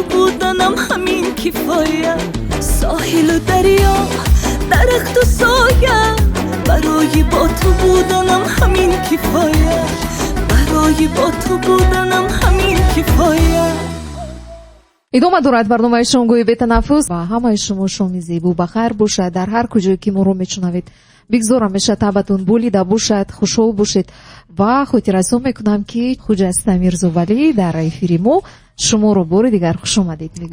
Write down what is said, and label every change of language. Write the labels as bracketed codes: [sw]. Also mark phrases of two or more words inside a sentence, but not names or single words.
[fa] بودنم همین کفایه ساحل و دریا درخت و سایه برای با تو بودنم همین کفایه برای با تو بودنم همین کفایه [tg] идома дорад барномаи шомгӯи бетанаффус ва ҳамаи шумо шоми зебу ба хайр бошад дар ҳар куҷое ки моро мешунавед бигзорам меша табатон болида бошад хушҳол бошед ва хотиррасон мекунам ки хуҷаста мирзовалӣ дар эфири мо шуморо бори дигар хушомадед мегӯям.